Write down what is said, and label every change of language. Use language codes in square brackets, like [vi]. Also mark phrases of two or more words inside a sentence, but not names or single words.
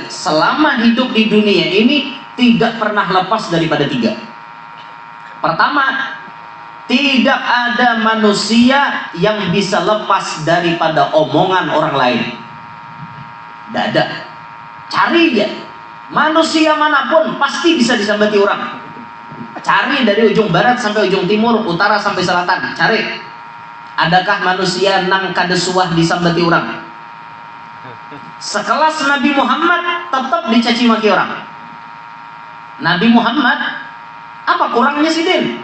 [id] Selama hidup di dunia ini tidak pernah lepas daripada tiga. Pertama, tidak ada manusia yang bisa lepas daripada omongan orang lain. Tidak ada. Cari aja. Manusia manapun pasti bisa disambati orang. Cari dari ujung barat sampai ujung timur, utara sampai selatan. Cari. [bjn] Adakah manusia nang kada suah disambati orang? [id] Sekelas Nabi Muhammad tetap dicaci maki orang. Nabi Muhammad, apa kurangnya sih Din?